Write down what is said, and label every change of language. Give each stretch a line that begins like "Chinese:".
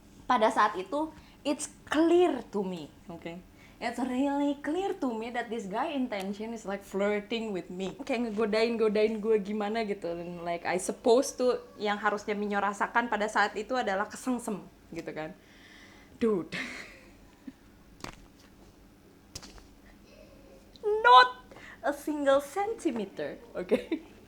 Indonesian: Pada saat itu,
English: it's clear to me, okay? It's really clear to me that this guy intention is like flirting with me.
Indonesian: Kayak ngegodain gue gimana gitu.
English: And like I suppose to
Indonesian: yang harusnya Minyo rasakan pada saat itu adalah kesengsem gitu kan.
English: Dude. Not a single centimeter, okay?